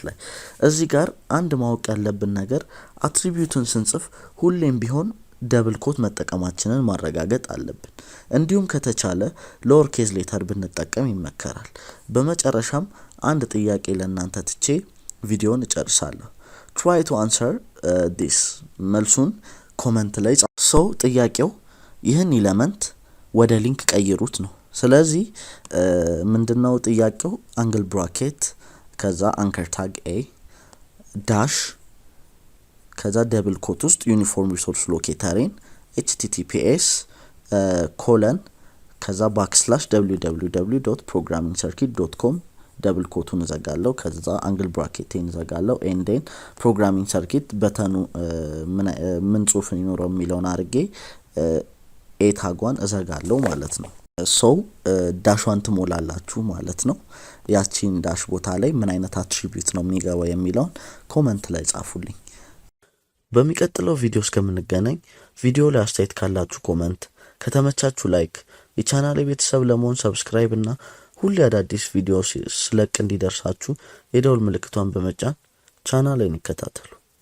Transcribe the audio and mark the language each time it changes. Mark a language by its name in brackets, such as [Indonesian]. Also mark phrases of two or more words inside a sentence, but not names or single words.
[Amharic] ላይ እዚህ ጋር አንድ ማወቅ ያለብን ነገር አትሪቢዩትን ስንጽፍ ሁሌም ቢሆን [English] double quote [Amharic] መጠቀማችንን ማረጋገጥ አለብን እንዲሁም ከተቻለ [English] lower case letter [Amharic] ብንጠቀም ይመከራል በመጨረሻም አንድ ጥያቄ ለእናንተ ትቼ ቪዲዮን እጨርሳለሁ [English] try to answer this [Amharic] መልሱን ኮሜንት ላይ ጻፉ ጥያቄው ይህን ኤሌመንት ወደ ሊንክ ቀይሩት ነው ስለዚህ ምንድነው ጥያቄው [English] angle bracket [Amharic] ከዛ [English] anchor tag [Amharic] a ዳሽ ከዛ [English] double quote [Amharic] ውስጥ [English] uniform resource locator [Amharic] https ከዛ ባክስላሽ www.programmingcircuit.com [English] double quote [Amharic] ዘጋለው ከዛ [English] angle bracket [Amharic] ዘጋለው [English] and then [Amharic] ፕሮግራሚንግ ሰርኪት በተኑ ምን ጽሁፍ ይኖረው የሚለውን አርጌ ኤ ታጓን እዘጋለው ማለት ነው ሶ ዳሽዋን ትሞላላችሁ ማለት ነው ያቺን ዳሽ ቦታ ላይ ምን አይነት አትሪቢዩት ነው የሚገባው የሚለውን ኮሜንት ላይ ጻፉልኝ በሚቀጥለው ቪዲዮ እስከምንገናኝ ቪዲዮ ላይ አስተያየት ካላችሁ ኮሜንት ከተመቻችሁ ላይክ የቻናሌ ቤተሰብ ለመሆን ሰብስክራይብ እና ሁሉ አዳዲስ ቪዲዮስ ስለቅ እንዲደርሳችሁ የደውል ምልክቷን በመጫን ቻናሌን ይከታተሉ